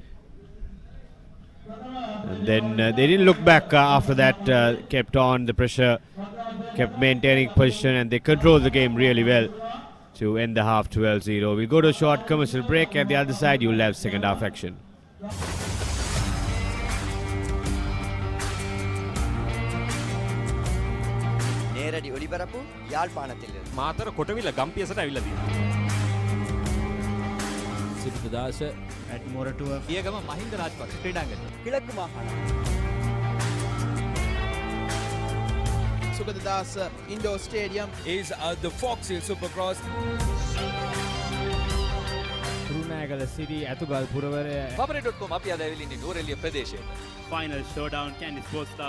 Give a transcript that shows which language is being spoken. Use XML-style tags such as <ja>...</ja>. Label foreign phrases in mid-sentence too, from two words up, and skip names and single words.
<en>And then they didn't look back after that, kept on the pressure, kept maintaining position, and they controlled the game really well to end the half 12-0. We'll go to a short commercial break. At the other side, you'll have second half action.</en> <ta>நேரடி ஒளிபரப்பு யாழ்ப்பாணத்தில்</ta> <si>මාතර කොටවිල ගම්පියසට ඇවිල්ලා තියෙනවා. සිරිතදාස at මොරටුව පියගම මහින්ද රාජපක්ෂ ක්‍රීඩාංගණය. கிழக்கு மாகாணம்</si> <en>සුගතදාස indoor stadium is the Fox Hill Supercross.</en> <si>කුරුණෑගල සිරි ඇතුගල් පුරවරය Papare.com අපි අද ඇවිල්ලා ඉන්නේ නෝරෙලිය ප්‍රදේශයට.</si> <en>final showdown Candy Sports Club</en>